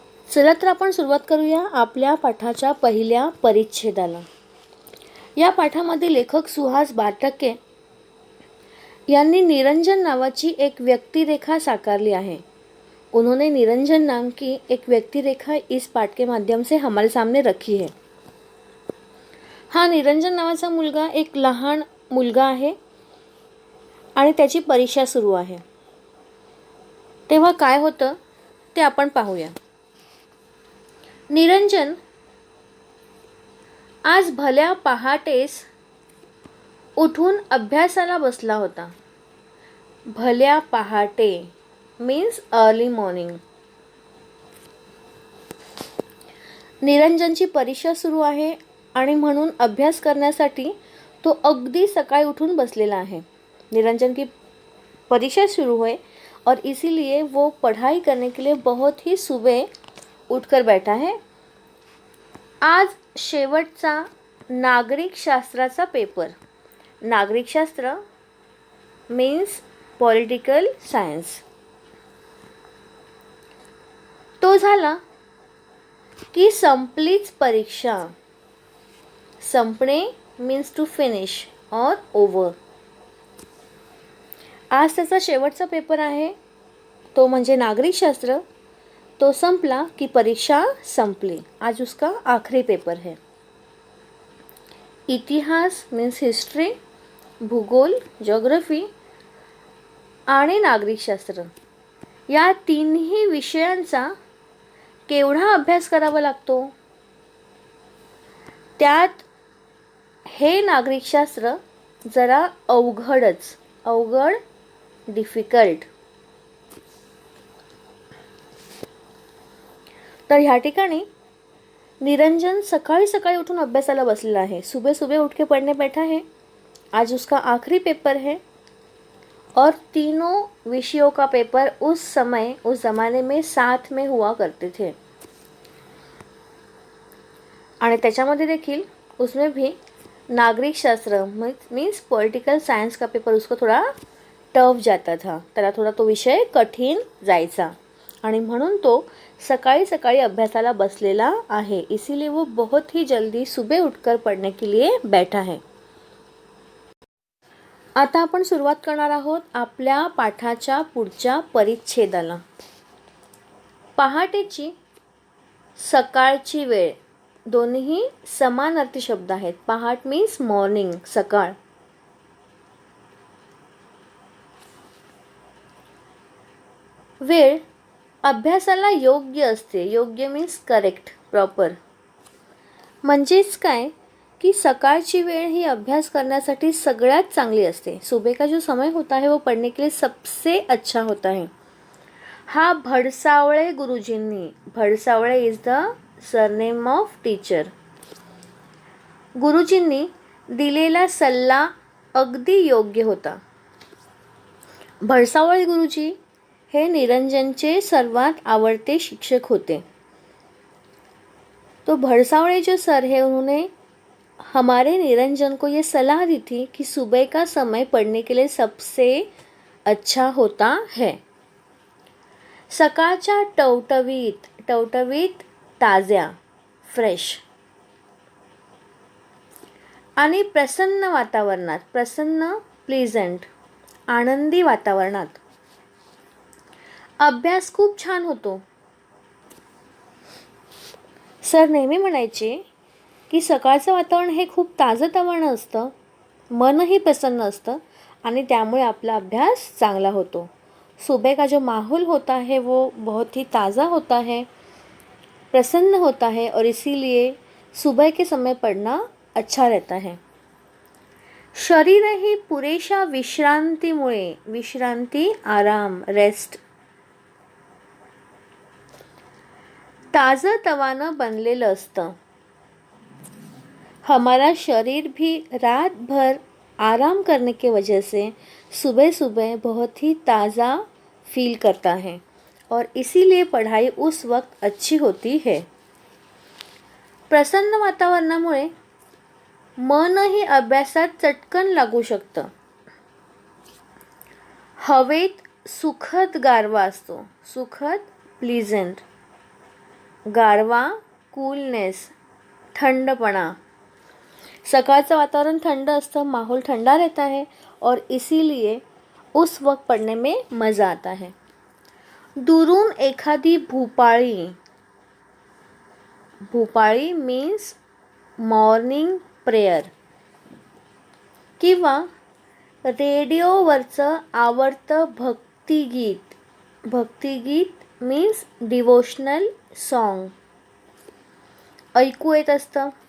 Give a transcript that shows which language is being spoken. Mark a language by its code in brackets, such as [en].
[mr] चला तर आपण सुरुवात करूया आपल्या पाठाच्या पहिल्या परिच्छेदाला. या पाठामध्ये लेखक सुहास बारटक्के यांनी निरंजन नावाची एक व्यक्तिरेखा साकारली आहे. [hi] उन्होंने निरंजन नाम की एक व्यक्तिरेखा इस पाठ के माध्यम से हमारे सामने रखी है. [mr] हा निरंजन नावाचा मुलगा एक लहान मुलगा आहे आणि त्याची परीक्षा सुरू आहे. तेव्हा काय होतं ते आपण पाहूया. निरंजन आज भल्या पहाटेस उठून अभ्यासाला बसला होता. भल्या पहाटे [en] Means early morning. [mr] निरंजनची परीक्षा सुरू आहे आणि म्हणून अभ्यास करण्यासाठी तो अगदी सकाळी उठून बसलेला आहे. [hi] निरंजन की परीक्षा शुरू है और इसीलिए वो पढ़ाई करने के लिए बहुत ही सुबह उठकर बैठा है। [mr] आज शेवटचा नागरिकशास्त्राचा पेपर। [en] नागरिकशास्त्र means political science. [mr] तो झाला की संपलीच परीक्षा। संपणे [en] Means to finish और over. [mr] आज त्याचा शेवटचा पेपर आहे, तो म्हणजे नागरिकशास्त्र। तो संपला कि परीक्षा संपली। [hi] आज उसका आखिरी पेपर है। [mr] इतिहास [en] means history, [mr] भूगोल ज्योग्राफी आणि नागरिकशास्त्र या तीनही विषयांचा केवढा अभ्यास करावा लागतो। त्यात हे नागरिकशास्त्र जरा अवघडच, अवघड डिफिकल्ट। तर ह्या ठिकाणी निरंजन सकाळी सकाळी उठून अभ्यासाला बसलेला आहे। [hi] सुबह सुबह उठ के पढ़ने बैठा है। आज उसका आखिरी पेपर है और तीनों विषयों का पेपर उस समय, उस ज़माने में साथ में हुआ करते थे। [mr] आणि त्याच्यामध्ये देखील [hi] उसमें भी नागरिकशास्त्र [en] means political science [hi] का पेपर उसको थोड़ा टफ जाता था। [mr] त्याला थोड़ा तो विषय कठीण जायचा आणि म्हणून तो सकाळी सकाळी अभ्यासाला बसलेला आहे। [hi] इसीलिए वो बहुत ही जल्दी सुबह उठकर पढ़ने के लिए बैठा है। [mr] आता आपण सुरुवात करणार आहोत आपल्या पाठाच्या पुढच्या परिच्छेदाला। पहाटेची, सकाळची वेळ दोन्ही समानार्थी शब्द आहेत। पहाट [en] means morning, [mr] सकाळ। वेळ अभ्यासाला योग्य असते। [en] योग्य means correct, proper. [mr] म्हणजेच काय की सकाळची वेळ ही अभ्यास करण्यासाठी सगळ्यात चांगली असते। [hi] सुबह का जो समय होता है वो पढ़ने के लिए सबसे अच्छा होता है। [mr] हा भडसावळे गुरुजींनी, [en] Bhadsawale is the surname of teacher, [mr] गुरुजींनी दिलेला सल्ला अगदी योग्य होता। भडसावळे गुरुजी हे निरंजनचे सर्वात आवडते शिक्षक होते। [hi] तो भड़सावड़े जो सर है उन्होंने हमारे निरंजन को ये सलाह दी थी कि सुबह का समय पढ़ने के लिए सबसे अच्छा होता है। [mr] सकाळच्या टवटवीत, टवटवीत ताज्या, फ्रेश आणि प्रसन्न वातावरणात, प्रसन्न प्लीझंट, आनंदी वातावरणात अभ्यास खूप छान होतो। सर नेहमी म्हणायचे की सकाळचं वातावरण हे खूप ताजंतवानं असतं, मनही प्रसन्न असतं आणि त्यामुळे आपला अभ्यास चांगला होतो। [hi] सुबह का जो माहौल होता है वो बहुत ही ताज़ा होता है, प्रसन्न होता है और इसीलिए सुबह के समय पढ़ना अच्छा रहता है। [mr] शरीरही पुरेशा विश्रांतीमुळे, विश्रांती आराम, रेस्ट, ताज़ं-तवानं बनलेलं असतं। [hi] हमारा शरीर भी रात भर आराम करने के वजह से सुबह सुबह बहुत ही ताज़ा फील करता है और इसीलिए पढ़ाई उस वक्त अच्छी होती है। [mr] प्रसन्न वातावरणामुळे मनही अभ्यासात चटकन लागू शकतं। हवेत सुखद गारवा असतो, सुखद प्लीझंट, गारवा कूलनेस, ठंडपणा। सकाळचं वातावरण ठंड असतं, [hi] माहौल ठंडा रहता है और इसीलिए उस वक्त पढ़ने में मज़ा आता है। [mr] दुरून एखादी भूपाळी, भूपाळी [en] means morning prayer, [mr] किंवा रेडिओवरचं आवडतं भक्तिगीत, भक्तिगीत [en] means devotional song [mr] ऐकू येत असतं।